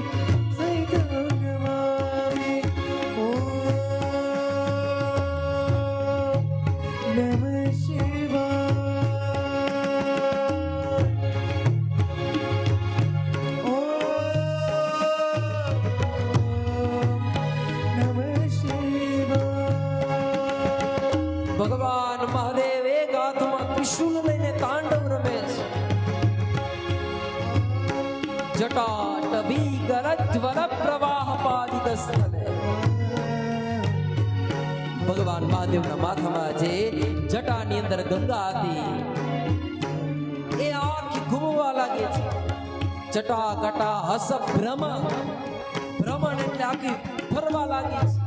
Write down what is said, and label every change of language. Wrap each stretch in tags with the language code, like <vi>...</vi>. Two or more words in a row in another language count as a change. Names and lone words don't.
<sa>सैतनमामि ओम नमः शिवाय नमः शिवाय।</sa> <gu>ભગવાન મહાદેવ એક હાથમાં ત્રિશૂલ લઈને તાંડવ રમે છે</gu> <sa>જટાટવી ગરજ્વલ પ્રવાહ પાદિત સ્થળે</sa> <gu>ભગવાન મહાદેવના માથામાં જે જટાની અંદર ગંગા હતી એ આખી ઘૂમવા લાગે છે</gu> <sa>જટા કટા હસ ભ્રમણ ભ્રમણ</sa> <gu>એટલે આખી ફરવા લાગી</gu>